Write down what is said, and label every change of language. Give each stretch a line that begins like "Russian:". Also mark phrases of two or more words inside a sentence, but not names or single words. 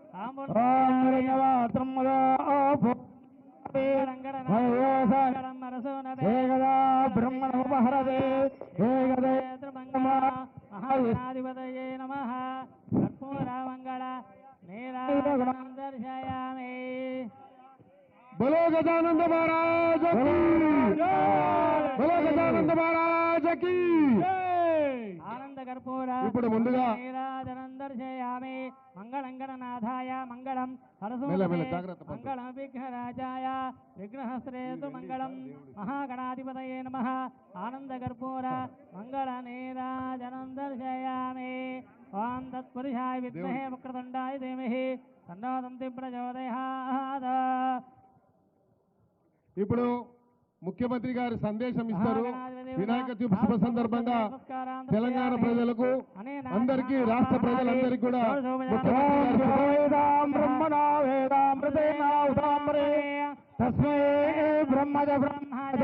Sanskrit: एकदा ब्रह्मणोपहरते महागणाधिपतये नमः। कर्पूरमङ्गल नीराजनं दर्शयामि।
Hindi: बोलो गजानंद महाराज की बोलो गजानंद महाराज की
Sanskrit: आनंद कर्पूर
Telugu: ఇప్పుడు ముందుగా
Sanskrit: नीराजनं दर्शयामि। मंगलं गणनाथाय मंगलं हरसोमे मंगलं विघ्नराजाय विघ्नहस्त्रेतु मंगलं महागणाधिपतये नमः। आनंद कर्पूर मंगल नीराजनं दर्शयामि। ओम तत्पुरुषाय विद्महे वक्रतुण्डाय धीमहि तन्नो दन्ति प्रचोदयात्।
Telugu: ఇప్పుడు ముఖ్యమంత్రి గారి సందేశం ఇస్తారు. వినాయక చవితి శుభ సందర్భంగా తెలంగాణ ప్రజలకు అందరికీ రాష్ట్ర ప్రజలందరికీ కూడా
Sanskrit: తస్మై బ్రహ్మజ బ్రహ్మజ